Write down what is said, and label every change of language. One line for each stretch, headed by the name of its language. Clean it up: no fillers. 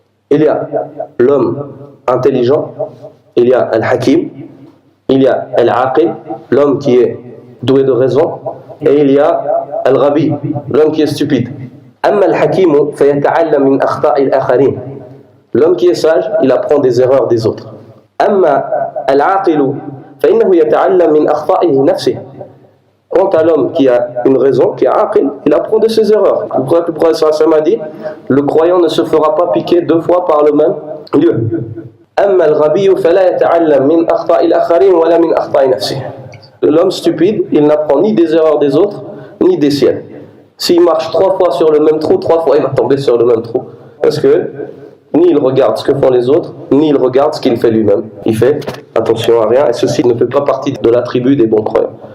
French: Il y a l'homme intelligent, il y a al-hakim, il y a al-aqil, l'homme qui est doué de raison, et il y a al-ghabi, l'homme qui est stupide.
Arabic: Amma al-hakimu fayata'allam min akhta'i al-akharin.
French: L'homme qui est sage, il apprend des erreurs des autres.
Arabic: Amma al-aqilu فإنه يتعلم من أخطائه نفسه.
French: Quant à l'homme qui a une raison, qui est aqil, il apprend de ses erreurs. Le prophète sallallahu a dit, le croyant ne se fera pas piquer deux fois par le même lieu.
Arabic: أما الغبي فلا يتعلم من أخطاء الآخرين ولا من أخطاء نفسه.
French: L'homme stupide, il n'apprend ni des erreurs des autres, ni des siennes. S'il marche 3 fois sur le même trou, 3 fois il va tomber sur le même trou. Parce que ni il regarde ce que font les autres, ni il regarde ce qu'il fait lui-même. Il fait attention à rien, et ceci ne fait pas partie de la tribu des bons croyants.